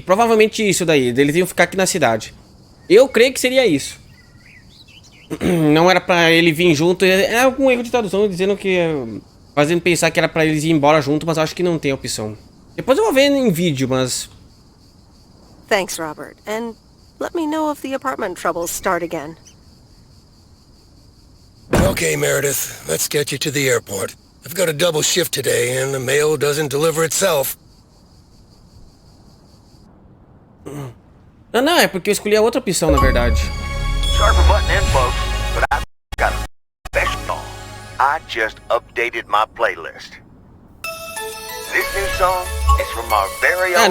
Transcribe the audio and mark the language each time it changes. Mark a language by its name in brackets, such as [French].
[Portuguese] Provavelmente isso daí, daí eles iam ficar aqui na cidade. Eu creio que seria isso. Não era pra ele vir junto, é algum erro de tradução dizendo que... Fazendo pensar que era pra eles ir embora junto, mas acho que não tem opção. Depois eu vou ver em vídeo, mas... [English] Thanks, Robert. And let me know if the apartment troubles start again. Okay, Meredith. Let's get you to the airport. I've got a double shift today, and the mail doesn't deliver itself. [Portuguese] Não, é porque eu escolhi a outra opção, na verdade. [English] Sorry for butting in, folks, but I've got a special. I just updated my playlist. This new song is from our very own...